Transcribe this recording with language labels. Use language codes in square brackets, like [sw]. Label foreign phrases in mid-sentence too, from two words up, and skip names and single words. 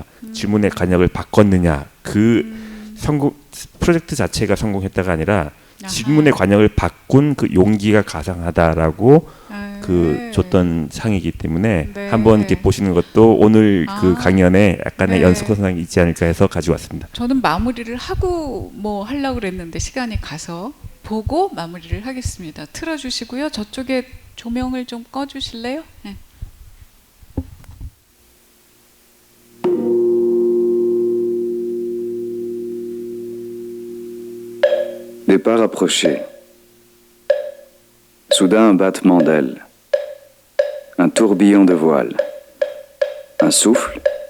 [ko] 질문의 관역을 바꿨느냐. 그 성공 프로젝트 자체가 성공했다가 아니라 질문의 관역을 바꾼 그 용기가 가상하다라고 그 줬던 상이기 때문에 네. 한번 이렇게 보시는 것도 오늘 그 강연에 약간의 네. 연속성이 있지 않을까 해서 가지고 왔습니다. 저는 마무리를 하고 뭐 하려고 그랬는데 시간이 가서 보고 마무리를 하겠습니다. 틀어주시고요. 저쪽에 조명을 좀 꺼주실래요? 네. [fr] Départ approché. Soudain un battement d'ailes. Un tourbillon de voile. Un souffle.